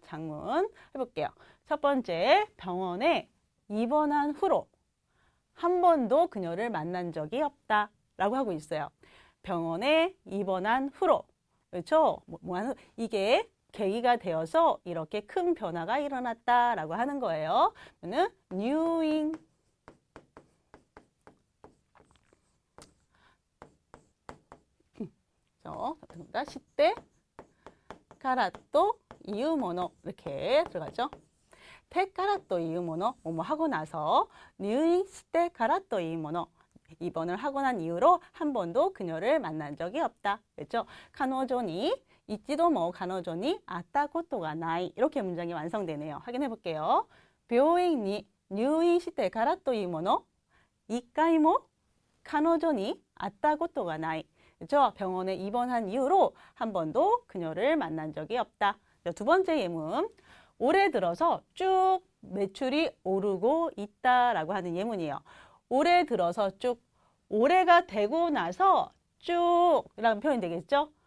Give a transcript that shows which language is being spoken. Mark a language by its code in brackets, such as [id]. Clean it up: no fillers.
[ko] 장문 해볼게요. 첫 번째, 병원에 입원한 후로 한 번도 그녀를 만난 적이 없다 라고 하고 있어요. 병원에 입원한 후로 그렇죠? 이게 계기가 되어서 이렇게 큰 변화가 일어났다라고 하는 거예요. 그러면 [ja] 入院시대からというもの [ko] 이렇게 들어가죠. [ja] てからというもの [ko] 뭐뭐 하고 나서 [ja] 入院してからというもの [ko] 입원을 하고 난 이후로 한 번도 그녀를 만난 적이 없다. 그렇죠? [ja] 彼女に一度も彼女に会ったことがない [ko] 이렇게 문장이 완성되네요. 확인해 볼게요. [ja] 病院に入院してからというもの一回も彼女に会ったことがない. [ko] 그렇죠? 병원에 입원한 이후로 한 번도 그녀를 만난 적이 없다. 두 번째 예문. 올해 들어서 쭉 매출이 오르고 있다라고 하는 예문이에요. 올해 들어서 쭉, 올해가 되고 나서 쭉 라는 표현이 되겠죠?